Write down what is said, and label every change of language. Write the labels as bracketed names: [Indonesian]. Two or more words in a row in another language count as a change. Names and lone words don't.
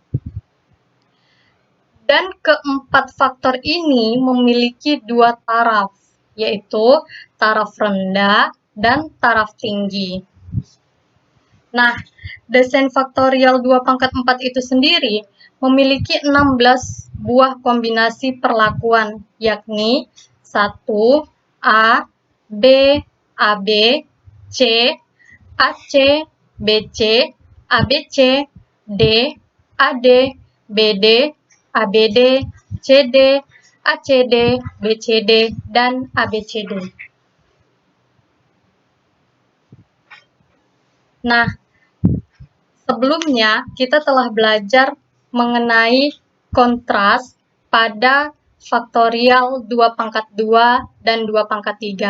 [Indonesian] Dan keempat faktor ini memiliki 2 taraf, yaitu taraf rendah dan taraf tinggi. Nah, desain faktorial 2 pangkat 4 itu sendiri memiliki 16 buah kombinasi perlakuan, yakni 1, A, B, AB, C, AC, BC, ABC, D, AD, BD, ABD, CD, ACD, BCD, dan ABCD. Nah, sebelumnya kita telah belajar mengenai kontras pada faktorial 2 pangkat 2 dan 2 pangkat 3.